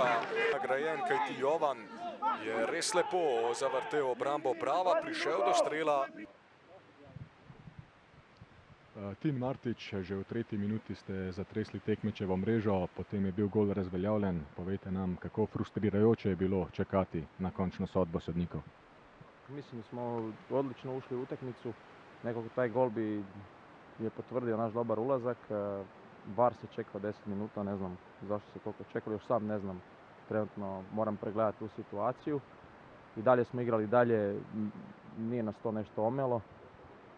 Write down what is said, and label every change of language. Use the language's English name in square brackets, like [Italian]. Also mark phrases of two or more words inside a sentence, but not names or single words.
[Slovenian] Nagrajen, kajti Jovan je res lepo zavrtel obrambo Brava, prišel do strela. Tin Martić, že v 3. minuti ste zatresli tekmečevo mrežo, potem je bil gol razveljavljen. Povejte nam, kako frustrirajoče je bilo čakati na končno sodbo sodnikov. [Croatian] Mislim da smo odlično ušli u utakmicu. Nekako taj gol je potvrdio naš dobar ulazak. VAR se čekao 10 minuta, ne znam zašto se toliko čekali, još sam ne znam. Trenutno moram pregledati tu situaciju. I dalje smo igrali dalje, nije nas to nešto omelo.